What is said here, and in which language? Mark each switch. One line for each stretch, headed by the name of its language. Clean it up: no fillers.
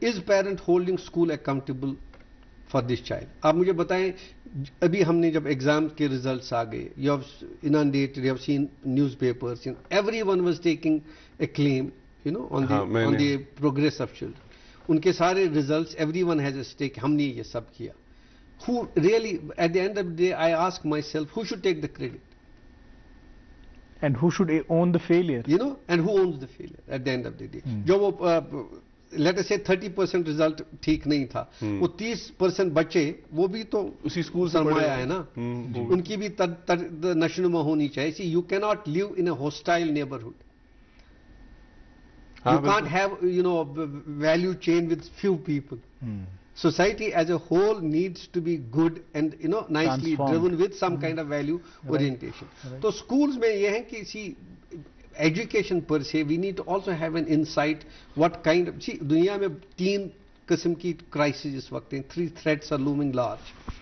English: Is parent holding school accountable for this child?
Urdu: آپ مجھے بتائیں, ابھی ہم نے جب ایگزام کے ریزلٹس آ گئے,
English: You have indicated, you have seen newspapers, everyone was taking a claim on the progress of children.
Urdu: ان کے سارے results,
English: everyone has a stake,
Urdu: ہم نے یہ سب کیا.
English: Who really, at the end of the day, I ask myself, who should take the credit? And who should own the failure? And who owns the failure at the end of the day?
Urdu: جو وہ
English: let us say
Urdu: 30% result ٹھیک نہیں تھا, وہ 30% بچے وہ بھی تو اسی اسکول سے سرمایہ ہے نا, ان کی بھی نشوونما ہونی چاہیے.
English: See, you cannot live in a hostile neighborhood. You can't have, you know, value chain with few people. Society as a whole needs to be good and, you know, nicely driven with some kind of value orientation. So schools
Urdu: mein ye hai ki
English: see education per se, we need to also have an insight what kind of, see
Urdu: duniya mein 3 qism ki crisis is waqt hain,
English: 3 threats are looming large.